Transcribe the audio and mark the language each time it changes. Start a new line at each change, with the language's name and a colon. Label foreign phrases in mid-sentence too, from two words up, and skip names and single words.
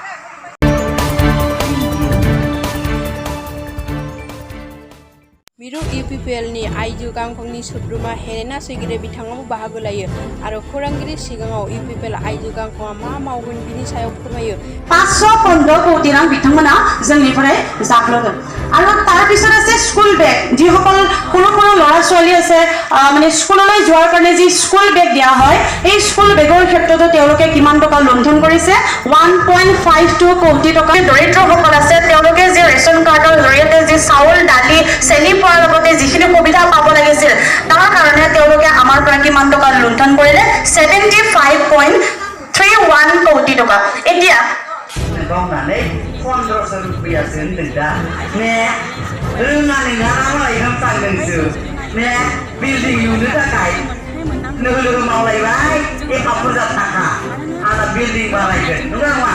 Bodo: मिरु इउपिपिएलनि आइजो गांखंनि सोद्रोमा हेलेना सैगिरे बिथाङाबो बाहागो लायो आरो खौरांगिरि सिगाङाव इउपिपिएल आइजो गांखंआ मा मावगोन बिनि सायाव फोरमायो। 515 কোটি रां बिथांमोना जोंनिफ्राय जाग्लगोन।
Assamese: আৰু তাৰ পিছত আছে স্কুল বেগ, যিসকল কোনো ল'ৰা ছোৱালী আছে মানে স্কুললৈ যোৱাৰ কাৰণে যি স্কুল বেগ দিয়া হয় এই স্কুল বেগৰ ক্ষেত্ৰতো তেওঁলোকে কিমান টকা লুণ্ঠন কৰিছে 1.52 কোটি টকা। দৰিদ্ৰসকল আছে তেওঁলোকে যে ৰেচন কাৰ্ডৰ জৰিয়তে যি চাউল দালি চেনি পোৱাৰ লগতে যিখিনি সুবিধা পাব লাগিছিল তাৰ কাৰণে তেওঁলোকে আমাৰ পৰা কিমান টকা লুণ্ঠন কৰিলে 75.31 কোটি টকা। এতিয়া
Bodo: गावनानै 1500 रुपयासो होनदों दा ने रोंनानै नारामालाय खालामथांदोंसो ने बिल्डिं लुनो थाखाय लोगो मावलायबाय 1000 थाखा आंना बिल्डिं बानायगोन नङा नङा।